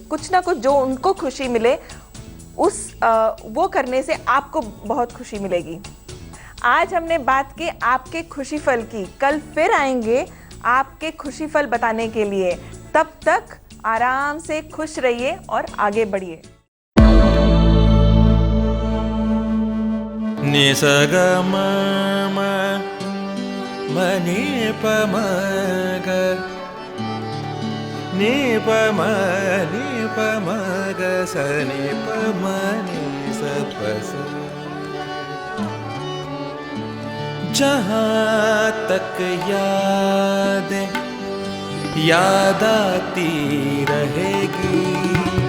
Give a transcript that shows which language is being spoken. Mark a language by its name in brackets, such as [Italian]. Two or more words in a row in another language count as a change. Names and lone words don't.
[Hindi] कुछ ना कुछ जो उनको खुशी मिले, वो करने से आपको बहुत खुशी मिलेगी। आज हमने बात की आपके खुशी फल की। कल फिर आएंगे आपके खुशी फल बताने के लिए। तब तक आराम से खुश रहिए और आगे बढ़िए। नि स ग म म म नि प म ग नि प म ग स नि प म नि स प स। जहाँ तक याद आती रहेगी।